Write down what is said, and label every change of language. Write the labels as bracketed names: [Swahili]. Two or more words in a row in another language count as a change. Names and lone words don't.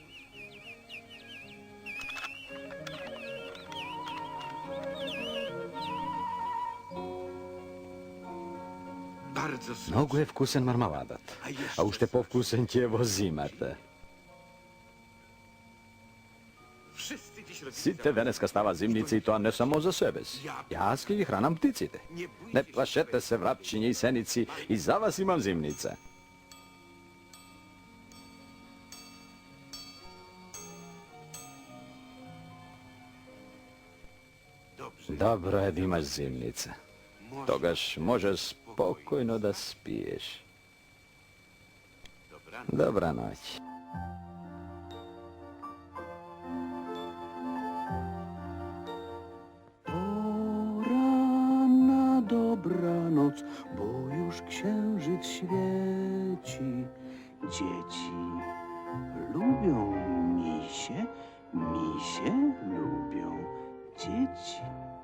[Polish] Bardzo smaczne. [Macedonian] Многу е вкусен мармаладот, а уште повкусен ќе е во зимата. [Polish] Wszyscy dziś rodzice [Macedonian] Сите денеска става зимници и тоа не само за себе си. Јас ќе ги хранам птиците. Не плашете се, врапчиња и сеници, и за вас имам зимница. [Polish] dobrze. [Macedonian] Добро е да имаш зимница. Тогаш можеш спокојно да спиеш. [Polish] Dobra. [Macedonian] Добра ноќ. [Polish] Poranna dobranoc, bo już księżyc świeci. Dzieci lubią misie, misie lubią dzieci.